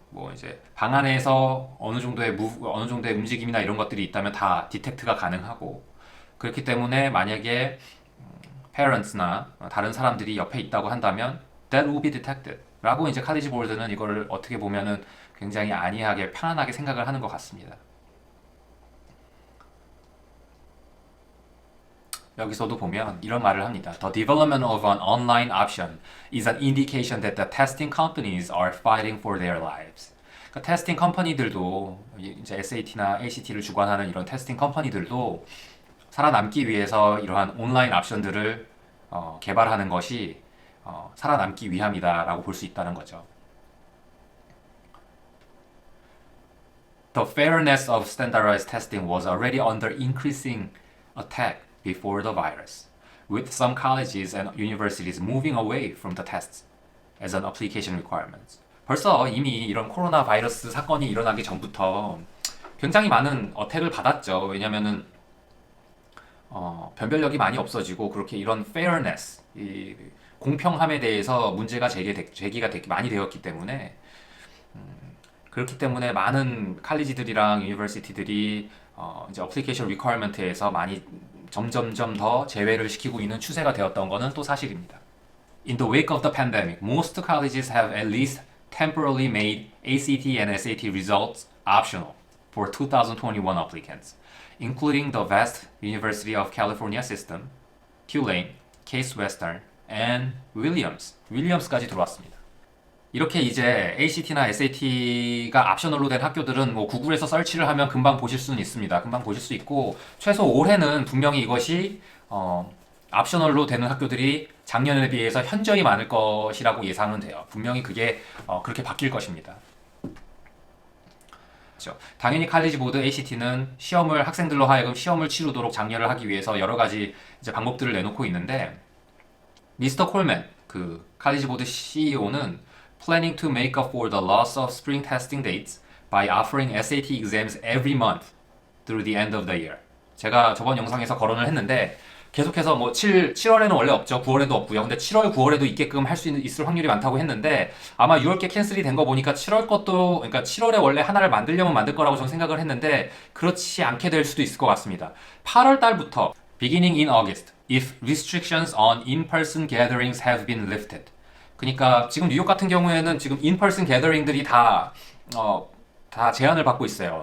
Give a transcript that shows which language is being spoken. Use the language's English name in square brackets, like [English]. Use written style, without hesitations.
[Korean] 뭐 이제 방 안에서 어느 정도의 움직임이나 이런 것들이 있다면 다 디텍트가 가능하고 그렇기 때문에 만약에 parents나 다른 사람들이 옆에 있다고 한다면 [English] that will be detected. [Korean] 라고 이제 칼리지 보드는 이거를 어떻게 보면은 굉장히 안이하게 편안하게 생각을 하는 것 같습니다. 여기서도 보면 이런 말을 합니다. [English] The development of an online option is an indication that the testing companies are fighting for their lives. [Korean] 그러니까 테스팅 컴퍼니들도 이제 SAT나 ACT를 주관하는 이런 테스팅 컴퍼니들도 살아남기 위해서 이러한 온라인 옵션들을 개발하는 것이 살아남기 위함이다라고 볼 수 있다는 거죠. [English] The fairness of standardized testing was already under increasing attack before the virus, with some colleges and universities moving away from the tests as an application requirement. [Korean] 벌써 이미 이런 코로나 바이러스 사건이 일어나기 전부터 굉장히 많은 어택을 받았죠. 왜냐면은 변별력이 많이 없어지고 그렇게 이런 fairness, 이 공평함에 대해서 문제가 제기가 되게 많이 되었기 때문에 그렇기 때문에 많은 칼리지들이랑 유니버시티들이 이제 어플리케이션 리퀘어먼트에서 많이 점점점 더 제외를 시키고 있는 추세가 되었던 것은 또 사실입니다. [English] In the wake of the pandemic, most colleges have at least temporarily made ACT and SAT results optional. for 2021 applicants, including the vast University of California System, Tulane, Case Western, and [Korean] 윌리엄스까지 들어왔습니다. 이렇게 이제 ACT나 SAT가 옵셔널로 된 학교들은 뭐 구글에서 서치를 하면 금방 보실 수는 있습니다. 금방 보실 수 있고 최소 올해는 분명히 이것이 옵셔널로 되는 학교들이 작년에 비해서 현저히 많을 것이라고 예상은 돼요. 분명히 그게 그렇게 바뀔 것입니다. 그렇죠. 당연히 칼리지 보드 ACT는 학생들로 하여금 시험을 치르도록 장려를 하기 위해서 여러 가지 이제 방법들을 내놓고 있는데 미스터 콜맨 그 칼리지 보드 CEO는 [English] planning to make up for the loss of spring testing dates by offering SAT exams every month through the end of the year. [Korean] 제가 저번 영상에서 거론을 했는데 계속해서 뭐 7월에는 원래 없죠. 9월에도 없고요. 근데 7월, 9월에도 있게끔 할 수 있을 확률이 많다고 했는데 아마 6월께 캔슬이 된 거 보니까 7월 것도 그러니까 7월에 원래 하나를 만들려면 만들 거라고 저는 생각을 했는데 그렇지 않게 될 수도 있을 것 같습니다. 8월 달부터 [English] beginning in August if restrictions on in-person gatherings have been lifted. [Korean] 그러니까 지금 뉴욕 같은 경우에는 지금 in-person gathering들이 다 제한을 받고 있어요.